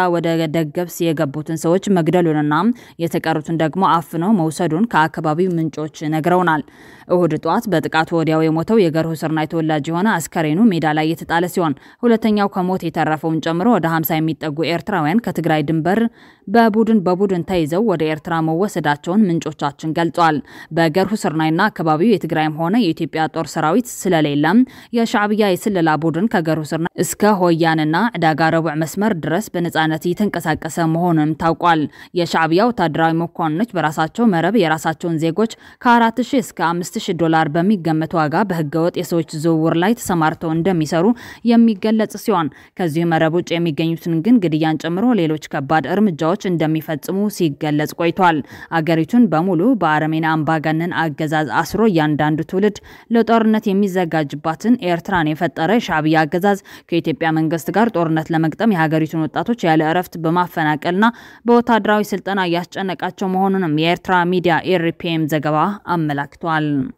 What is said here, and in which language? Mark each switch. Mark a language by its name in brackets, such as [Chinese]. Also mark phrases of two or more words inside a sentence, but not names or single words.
[Amharic] ወደ ደገብስ የገቡትን ሰዎች መግደሉንና የተቀሩትን ደግሞ አፍነው መውሰዱን ከአካባቢው ምንጮች ነግረውናል። እሁድ ጧት በጥቃቱ ወዲያው የሞተው የገሩ ስርናይ ተወላጅ የሆነ አስከሬኑ ሜዳ ላይ የተጣለ ሲሆን ሁለተኛው ከሞት የተረፈውን ጨምሮ ወደ 50 የሚጠጉ ኤርትራውያን ከትግራይ ድንበር በቡድን ተይዘው ወደ ኤርትራ መወሰዳቸውን ምንጮቻችን ገልጸዋል። በገሩ ስርናይና አካባቢው የትግራይም ሆነ የኢትዮጵያ ጦር ሰራዊት ስለሌለም የሻዕቢያ የስለላ ቡድን ከገሩ ስርናይ እስከ ሆያንና ዕዳጋ ረቡዕ መስመር ድረስ በነጻነት እየተንቀሳቀሰ መሆኑንም ታውቋል። የሻዕቢያ ወታደራዊ መኮንኖች በራሳቸው መረብ የራሳቸውን ዜጎች ከ4000 እስከ $5000 በሚገመት ዋጋ በህገወጥ የሰዎች ዝውውር ላይ ተሰማርተው ተሰማርተው እንደሚሰሩ የሚገለጽ ሲሆን ከዚህ መረብ ውጭ የሚገኙትን ግን ግድያን ጨምሮ ሌሎች ከባድ እርምጃዎች እንደሚፈጽሙ ሲገለጽ ቆይቷል። አገሪቱን በሙሉ በአረመኔ አምባገነን አገዛዝ አስሮ ያንዳንዱ ትውልድ ለጦርነት የሚዘጋጅባትን ኤርትራን የፈጠረ ሻዕቢያ አገዛዝ ከኢትዮጵያ መንግስት ጋር ጦርነት ለመግጠም የሀገሪቱን ወጣቶች ያለ እረፍት በማፈናቀልና በወታደራዊ ስልጠና ያስጨነቃቸው መሆኑንም የኤርትራ ሚዲያ ኤርፒኤም ዘገባ አመላክቷል።